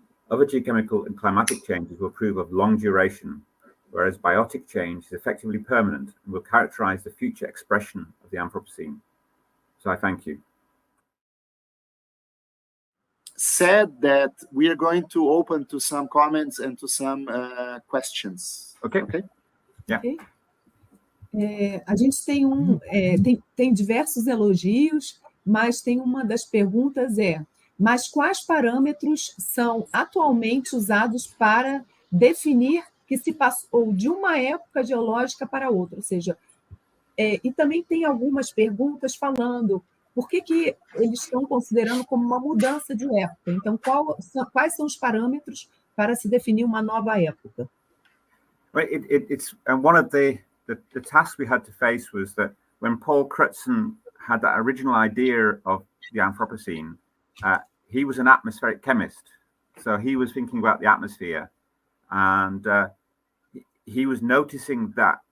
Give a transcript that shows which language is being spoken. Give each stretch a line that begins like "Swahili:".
English: Other geochemical and climatic changes will prove of long duration, whereas biotic change is effectively permanent and will characterize the future expression of the Anthropocene. So I thank you. Said that we are going to open to some comments and to some questions. Okay. Yeah. Okay.
Portuguese: A gente tem diversos elogios, mas tem uma das perguntas mas quais parâmetros são atualmente usados para definir que se passou de uma época geológica para outra? Ou seja, e também tem algumas perguntas falando por que eles estão considerando como uma mudança de época. Então, quais são os parâmetros para se definir uma nova época?
English: Well, it's one of the tasks we had to face was that when Paul Crutzen had that original idea of the Anthropocene, he was an atmospheric chemist. So he was thinking about the atmosphere, and he was noticing that